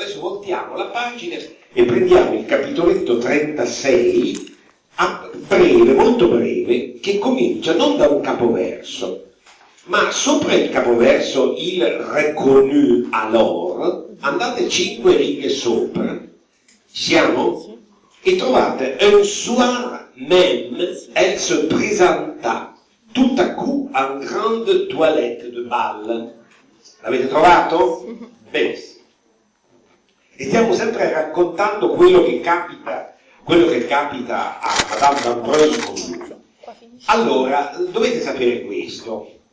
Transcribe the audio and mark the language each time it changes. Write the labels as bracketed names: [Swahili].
[Italian] Adesso voltiamo la pagina e prendiamo il capitoletto 36, a breve, molto breve, che comincia non da un capoverso, ma sopra il capoverso il [French] reconnu alors, [Italian] andate 5 righe sopra, siamo? E trovate [French] un soir même, elle se présenta tout à coup en grande toilette de bal. [Italian] L'avete trovato? Bene. E stiamo sempre raccontando quello che capita a Madame d'Ambroise con lui. Allora, dovete sapere questo.